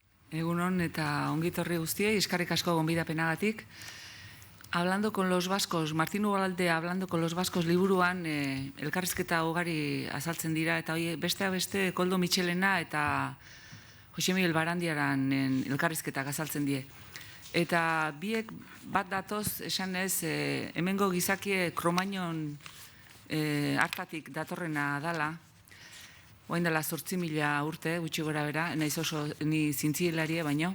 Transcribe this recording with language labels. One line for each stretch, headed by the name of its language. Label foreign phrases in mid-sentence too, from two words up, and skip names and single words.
Basque: Egunon eta ongitorri guztiei, eskerrik asko gonbidapenagatik. Hablando con los vascos, Martín Ugalde Hablando con los vascos liburuan elkarrizketa ugari azaltzen dira, eta besteak beste Koldo Mitxelena eta Jose Miguel Barandiaran elkarrizketak azaltzen die. Eta biek bat datoz, esan ez, hemengo gizakie Kromainon hartatik datorrena dala, oain dela 8.000 urte, gutxi gora bera, naiz oso ni zintzilarie baino.